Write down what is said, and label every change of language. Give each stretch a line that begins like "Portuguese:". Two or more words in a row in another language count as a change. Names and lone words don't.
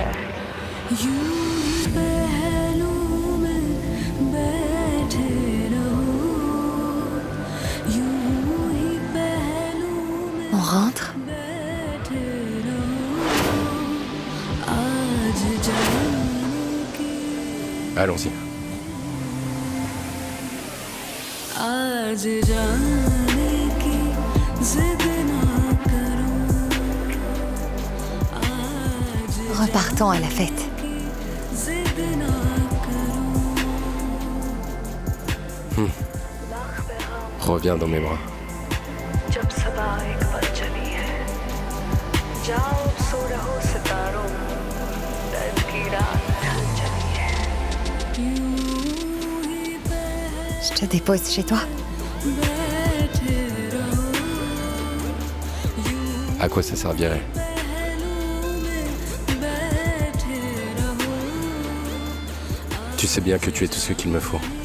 Urdu: यूं ही पहलू में बैठे रहो, यूं ही पहलू में
French: On rentre?
Urdu: बैठे रहो, आज जाने की
French: Allons-y.
Urdu: आज जाने की
French: Repartons à la fête. Reviens dans mes bras.
Urdu: जब सबा एक पल चली है जाओ सो रहो सितारों दर्द की रात ढल चली है
French: Je te dépose chez toi. À quoi ça servirait? Tu sais bien que tu es tout ce qu'il me faut.